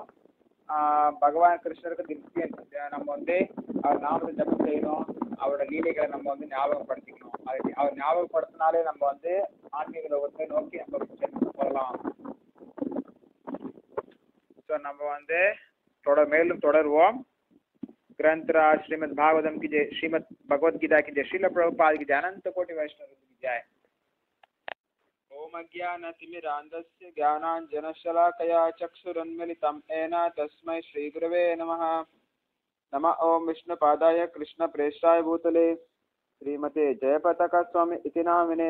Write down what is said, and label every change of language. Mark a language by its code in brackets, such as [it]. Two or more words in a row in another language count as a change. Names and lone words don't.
[ta] பகவான் கிருஷ்ணருக்கு திருப்தி நம்ம அவர் நாமத்தை ஜபம் செய்யணும். அவரோட லீலைகளை நம்ம ஞாபகப்படுத்திக்கணும். அவர் ஞாபகப்படுத்தினாலே நம்ம ஆன்மீக லோகத்தை நோக்கி நம்ம போகலாம். ஸோ நம்ம மேலும் தொடருவோம். [hi] ग्रंथराज श्रीमद् भागवतम की जय, श्रीमद् भगवद गीता की जय, श्रील प्रभुपाद की जय, अनंत कोटि वैष्णव की जय। [sa] ओम अज्ञानतिमिरान्धस्य ज्ञानाञ्जनशलाकया चक्षुरुन्मिलितं येन तस्मै श्रीगुरवे नमः। नमः ओम विष्णुपादाय कृष्णप्रेष्ठाय भूतले श्रीमते जयपताका स्वामी इति नामिने।